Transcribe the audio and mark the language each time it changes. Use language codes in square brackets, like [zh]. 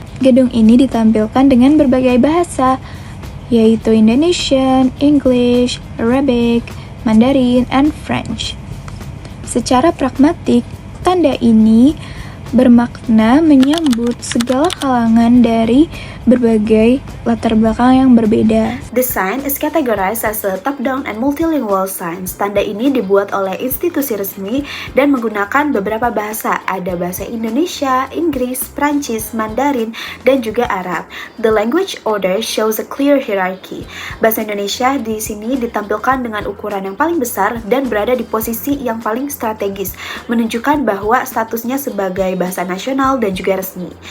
[id] Gedung ini ditampilkan dengan berbagai bahasa, yaitu [en] Indonesian, English, Arabic, Mandarin, and French. [id] Secara pragmatik, tanda ini bermakna menyambut segala kalangan dari berbagai latar belakang yang berbeda. [en] The sign is categorized as a top-down and multilingual sign. [id] Tanda ini dibuat oleh institusi resmi dan menggunakan beberapa bahasa. Ada bahasa Indonesia, Inggris, Prancis, Mandarin, dan juga Arab. [en] The language order shows a clear hierarchy. [id] Bahasa Indonesia di sini ditampilkan dengan ukuran yang paling besar dan berada di posisi yang paling strategis, menunjukkan bahwa statusnya sebagai bahasa nasional dan juga resmi.